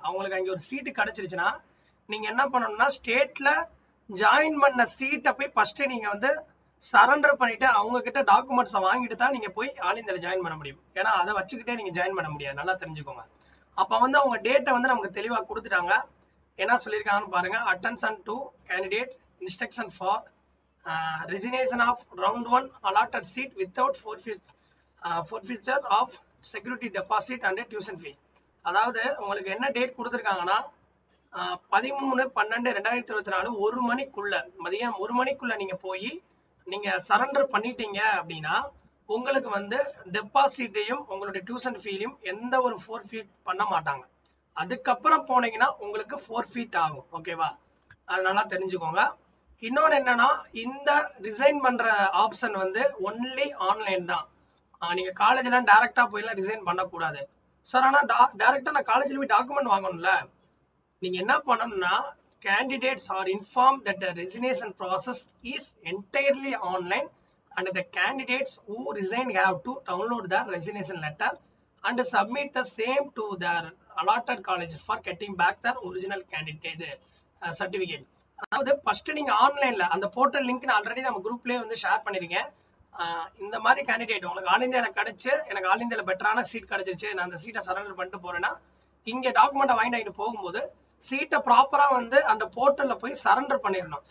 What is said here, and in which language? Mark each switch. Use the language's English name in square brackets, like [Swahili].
[Tamil] அவங்களுக்கு அங்கே ஒரு சீட்டு கிடைச்சிருச்சுன்னா நீங்க என்ன பண்ணணும்னா, ஸ்டேட்ல ஜாயின் பண்ண சீட்டை போய் ஃபர்ஸ்ட் நீங்க வந்து சரண்டர் பண்ணிட்டு அவங்க கிட்ட டாக்குமெண்ட்ஸை வாங்கிட்டு தான் நீங்க போய் ஆல் இந்தியால ஜாயின் பண்ண முடியும். ஏன்னா அதை வச்சுக்கிட்டே நீங்க ஜாயின் பண்ண முடியாது, நல்லா தெரிஞ்சுக்கோங்க. அப்ப வந்து அவங்க டேட்டை வந்து நமக்கு தெளிவா கொடுத்துட்டாங்க. என்ன சொல்லியிருக்காங்கன்னு பாருங்க. [English] Attention to candidate, instruction for resignation of round 1 allotted seat without forfeiture of security deposit and tuition fee. [Tamil] அதாவது உங்களுக்கு என்ன டேட் கொடுத்துருக்காங்கன்னா 13/12/2024 1 மணிக்குள்ள, மதியம் 1 மணிக்குள்ள நீங்க போய் நீங்க சரண்டர் பண்ணிட்டீங்க அப்படின்னா உங்களுக்கு வந்து டெபாசிட்டையும் உங்களுடைய டியூஷன் ஃபீலையும் எந்த ஒரு ஃபோர்ஃபீட் பண்ண மாட்டாங்க. அதுக்கப்புறம் போனீங்கன்னா உங்களுக்கு ஃபோர்ஃபீட் ஆகும். ஓகேவா, அதனால தெரிஞ்சுக்கோங்க. இன்னொன்று என்னன்னா, இந்த ரிசைன் பண்ற ஆப்ஷன் வந்து ஒன்லி ஆன்லைன் தான். நீங்க காலேஜ்ல டைரக்டா போயெல்லாம் ரிசைன் பண்ணக்கூடாது சார். ஆனா டைரக்டா நான் காலேஜ்ல போய் டாக்குமெண்ட் வாங்கணும்ல. நீங்க என்ன பண்ணணும்னா, [English] candidates are informed that the resignation process is entirely online and the candidates who resign have to download the resignation letter and submit the same to their allotted college for getting back their original candidate certificate. [Tamil] அதாவது first நீங்க ஆன்லைன்ல அந்த portal link நான் already நம்ம குரூப்லயே வந்து share பண்ணிருக்கேன். இந்த மாதிரி கேண்டிடேட் உங்களுக்கு ஆல் இந்தியால கிடைச்சு, எனக்கு ஆல் இந்தியால பெட்டரான சீட் கிடைச்சிருச்சு, நான் அந்த சீட்டை சரண்டர் பண்ணிட்டு போறேன்னா, இங்க டாக்குமெண்ட் வாங்கிட்டு போகும்போது சீட்டை ப்ராப்பரா வந்து அந்த போர்ட்டல்ல போய் சரண்டர் பண்ணிடணும்.